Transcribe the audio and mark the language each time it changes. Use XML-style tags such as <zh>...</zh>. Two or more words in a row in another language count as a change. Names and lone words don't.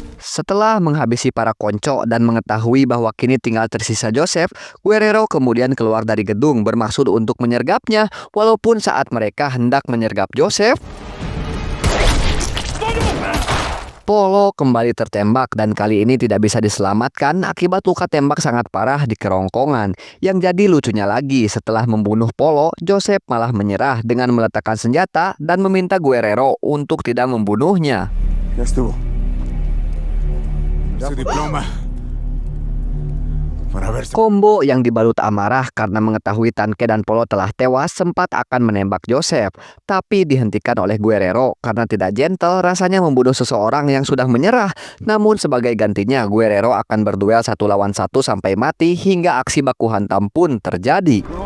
<id>Setelah menghabisi para konco dan mengetahui bahwa kini tinggal tersisa Joseph, Guerrero kemudian keluar dari gedung bermaksud untuk menyergapnya, walaupun saat mereka hendak menyergap Joseph, Polo kembali tertembak dan kali ini tidak bisa diselamatkan akibat luka tembak sangat parah di kerongkongan. Yang jadi lucunya lagi, setelah membunuh Polo, Joseph malah menyerah dengan meletakkan senjata dan meminta Guerrero untuk tidak membunuhnya.</id> <es>Ya estuvo. Su diploma. Para ver si...</es> <id>Combo yang dibalut amarah karena mengetahui Tanke dan Polo telah tewas sempat akan menembak Joseph, tapi dihentikan oleh Guerrero karena tidak gentle rasanya membunuh seseorang yang sudah menyerah. Namun sebagai gantinya Guerrero akan berduel 1 lawan 1 sampai mati hingga aksi baku hantam pun terjadi.</id>